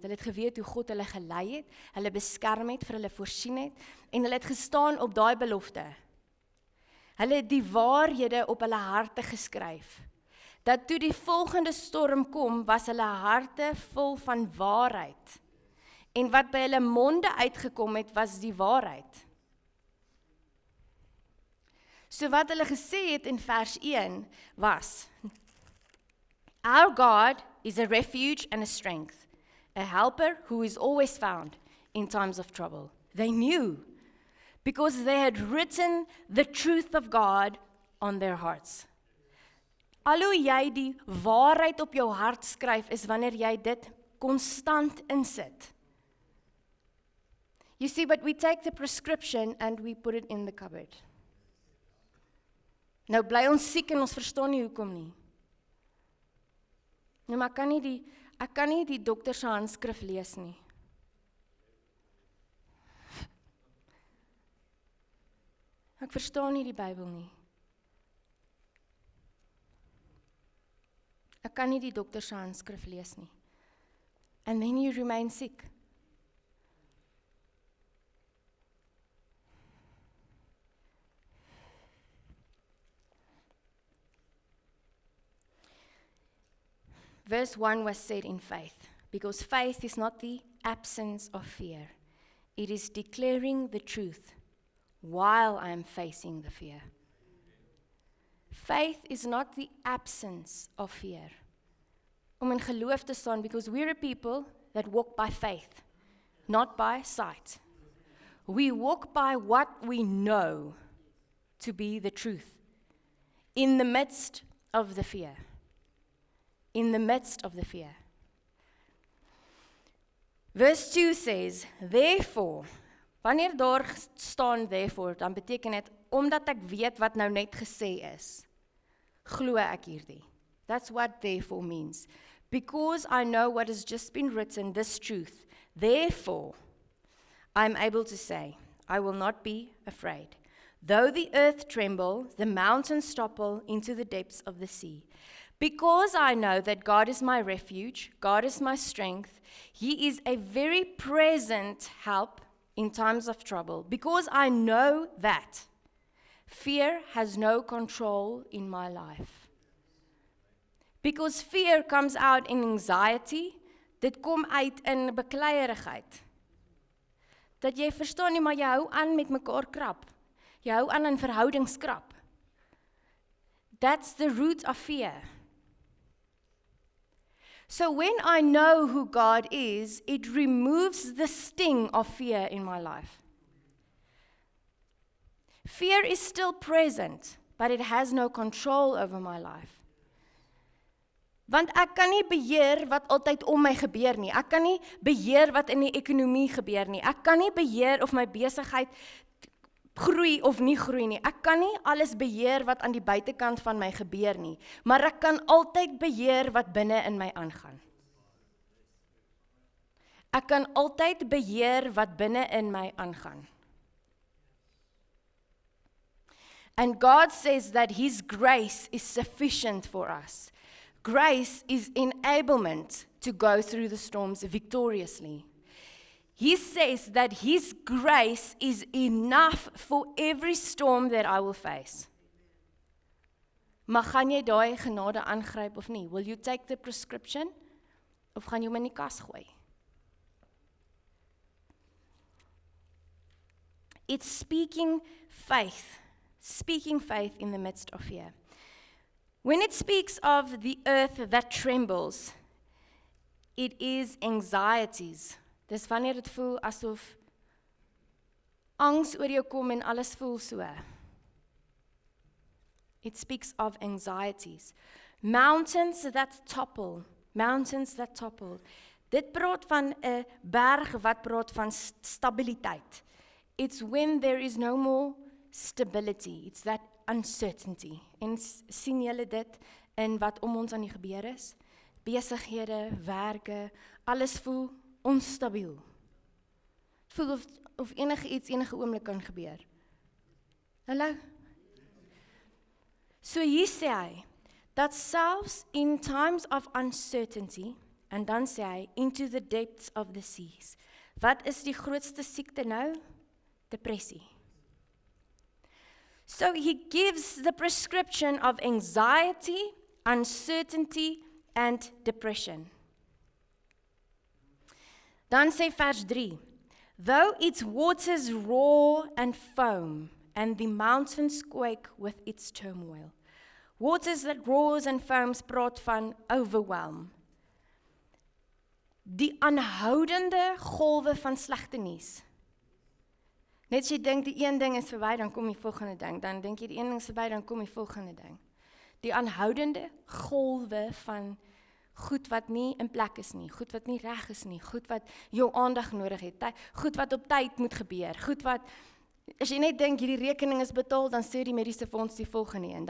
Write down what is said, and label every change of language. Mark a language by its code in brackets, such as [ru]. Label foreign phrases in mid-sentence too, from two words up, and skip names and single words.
[af] Hulle het geweet hoe God hulle gelei het, hulle beskerm het, vir hulle voorsien het, en hulle het gestaan op daai belofte. Hulle het die waarhede op hulle harte geskryf. Dat toe die volgende storm kom, was hulle harte vol van waarheid. En wat by hulle monde uitgekom het, was die waarheid. So wat hulle gesê het in vers 1 was, [en] Our God is a refuge and a strength, a helper who is always found in times of trouble. They knew, because they had written the truth of God on their hearts. [af] Al hoe jy die waarheid op jou hart skryf, is wanneer jy dit konstant insit. [en] You see, but we take the prescription and we put it in the cupboard. [af] Nou bly ons siek en ons verstaan nie hoekom nie. Nou, maar ek kan nie die dokter se handskrif lees nie. Ek verstaan nie die Bybel nie. Ek kan nie die dokter se handskrif lees nie. [en] And then you remain sick. Verse 1 was said in faith, because faith is not the absence of fear. It is declaring the truth while I am facing the fear. Faith is not the absence of fear. [af] Om in geloof te staan, [en] because we're a people that walk by faith, not by sight. We walk by what we know to be the truth in the midst of the fear. In the midst of the fear. Verse 2 says, therefore, [af] wanneer daar staan therefore, dan beteken dit, omdat ek weet wat nou net gesê is, glo ek hierdie. [en] That's what therefore means. Because I know what has just been written, this truth, therefore, I'm able to say, I will not be afraid. Though the earth tremble, the mountains topple into the depths of the sea. Because I know that God is my refuge, God is my strength, He is a very present help in times of trouble. Because I know that fear has no control in my life. Because fear comes out in anxiety, [af] dit kom uit in bekleierigheid. Dat jy verstaan nie, maar jy hou aan met mekaar krap. Jy hou aan in verhoudingskrap. [en] That's the root of fear. So when I know who God is, it removes the sting of fear in my life. Fear is still present, but it has no control over my life. [af] Want ek kan nie beheer wat altyd om my gebeur nie. Ek kan nie beheer wat in die ekonomie gebeur nie. Ek kan nie beheer of my besigheid groei of nie groei nie. Ek kan nie alles beheer wat aan die buitekant van my gebeur nie, maar ek kan altyd beheer wat binne in my aangaan. Ek kan altyd beheer wat binne in my aangaan. [en] And God says that His grace is sufficient for us. Grace is enablement to go through the storms victoriously. He says that His grace is enough for every storm that I will face. [af] Maar gaan jy daai genade aangryp of nie? [en] Will you take the prescription? [af] Of gaan jy hom in die kas gooi? [en] It's speaking faith in the midst of fear. When it speaks of the earth that trembles, it is anxieties. [af] Dis wanneer dit voel asof angs oor jou kom en alles voel so. [en] It speaks of anxieties. Mountains that topple. Mountains that topple. [af] Dit praat van 'n berg wat praat van stabiliteit. [en] It's when there is no more stability. It's that uncertainty. [af] En sien julle dit in wat om ons aan die gebeur is? Besighede, werke, alles voel onstabiel. Voel of enige oomblik kan gebeur. Hallo? So hier sê hy, dat selfs [en] in times of uncertainty, [af] en dan sê hy, [en] into the depths of the seas. [af] Wat is die grootste siekte nou? Depressie. [en] So he gives the prescription of anxiety, uncertainty, and depression. [af] Dan sê vers 3, [en] though its waters roar and foam, and the mountains quake with its turmoil. Waters that roars and foams [af] praat van [en] overwhelm. [af] Die aanhoudende golwe van slegte nuus. Net as jy dink die een ding is verby, dan kom die volgende ding. Dan dink jy die een ding is verby, dan kom die volgende ding. Die aanhoudende golwe van goed wat nie in plek is nie, goed wat nie reg is nie, goed wat jou aandag nodig het, goed wat op tyd moet gebeur, goed wat, as jy net dink hierdie rekening is betaal, dan stuur die mediese fonds die volgende een.